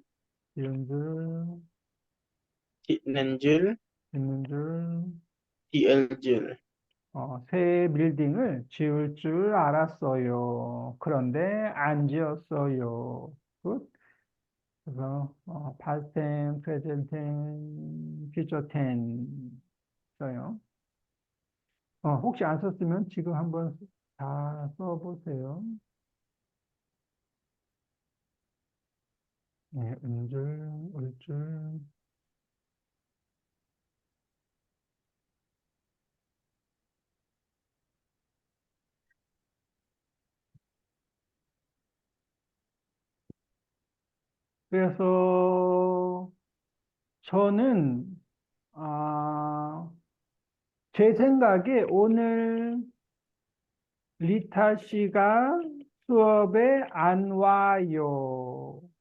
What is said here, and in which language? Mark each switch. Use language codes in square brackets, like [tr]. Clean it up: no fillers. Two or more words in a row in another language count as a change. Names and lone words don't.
[ko] 지은 줄, 짓는 줄, 짓는 줄, 띄을 줄, 새 빌딩을 지을 줄 알았어요. 그런데 안 지었어요. 굿. 그래서 [en] past tense, present tense, future tense [ko] 써요. 혹시 안 썼으면 지금 한번 다 써보세요. 네, 은줄, 울줄. 그래서 저는 제 생각에 오늘 리타 씨가 수업에 안 와요.